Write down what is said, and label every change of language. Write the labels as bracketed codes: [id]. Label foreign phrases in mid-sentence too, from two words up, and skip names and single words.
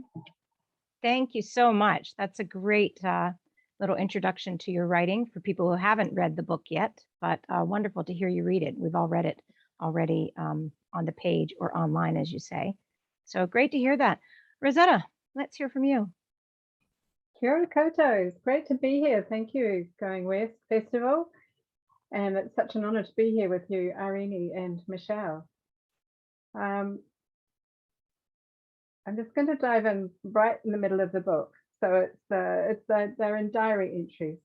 [en] Thank you so much. That's a great little introduction to your writing for people who haven't read the book yet, but wonderful to hear you read it. We've all read it already on the page or online, as you say. So great to hear that. Rosetta, let's hear from you. [mi] Kia ora koutou. [en] It's great to be here. Thank you, Going West Festival. And it's such an honor to be here with you, Airini and Michelle. I'm just going to dive in right in the middle of the book. So they're in diary entry.